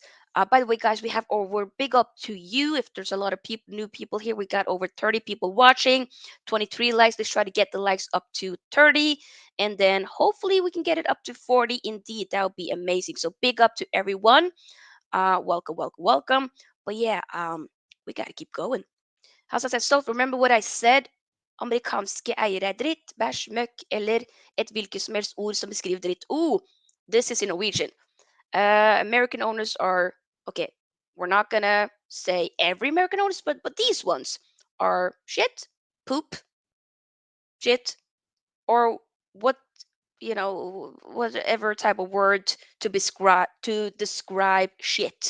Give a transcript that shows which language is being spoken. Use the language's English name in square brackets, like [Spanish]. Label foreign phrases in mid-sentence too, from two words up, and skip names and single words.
[English] By the way, guys, we have over, big up to you. If there's a lot of people, new people here, we got over 30 people watching, 23 likes. Let's try to get the likes up to 30, and then hopefully we can get it up to 40. Indeed, that would be amazing. So big up to everyone. Welcome, welcome, welcome. But yeah, we gotta keep going. [Norwegian] Han sa så, [English] remember what I said? [Norwegian] Amerikanske eiere er dritt, bæsj, møkk eller et hvilket som helst ord som beskriver dritt. [English] This is in Norwegian. American owners are, okay. We're not gonna say every American owners, but these ones are shit, poop, shit, or what whatever type of word to describe shit.